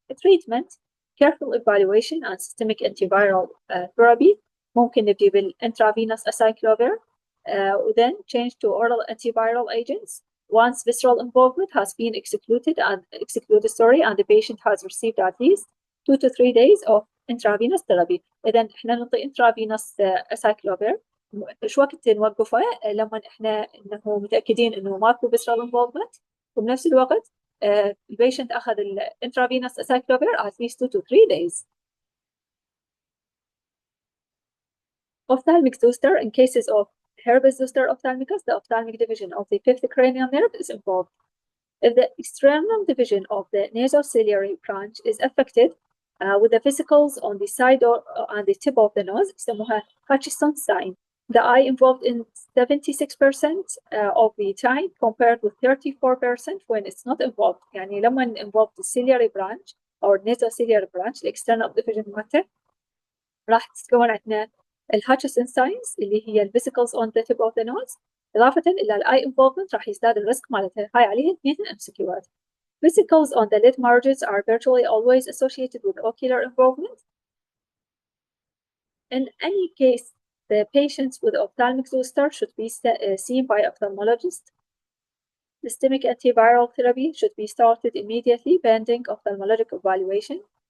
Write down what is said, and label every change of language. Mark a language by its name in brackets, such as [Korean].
[English] Treatment, careful evaluation and systemic antiviral therapy. [Arabic] ممكن نبدي [English] بالintravenous acyclovir then change to oral antiviral agents once visceral involvement has been excluded and the patient has received at least 2 to 3 days of intravenous therapy. [Arabic] إذا إحنا نعطي intravenous acyclovir شو وقت نوقفه لما إحنا إنه متأكدين إنه ماكو visceral involvement، وبنفس الوقت البيشنت أخذ intravenous acyclovir [English] at least 2 to 3 days. Ophthalmic zoster. In cases of Herpes zoster ophthalmicus, the ophthalmic division of the fifth cranial nerve is involved. If the external division of the nasociliary branch is affected with the vesicles on the side or on the tip of the nose, [Arabic] يسموها [English] Hutchinson sign. The eye involved in 76% of the time compared with 34% when it's not involved. [Arabic] يعني لما [English] involved the ciliary branch or nasociliary branch, the external division [Arabic] مالته راح تتكون عندنا الهاتشسون ساينز اللي هي [English] الفيسيكلز on the tip of the nose, [Arabic] اضافه الى الاي انفولفمنت راح يزداد الريسك مالتها. هاي عليها اثنين امسكيوات. [English] Vesicles on the lid margins are virtually always associated with ocular involvement. In any case, the patients with ophthalmic zoster should be seen by ophthalmologist. Systemic antiviral therapy should be started immediately pending ophthalmologic evaluation.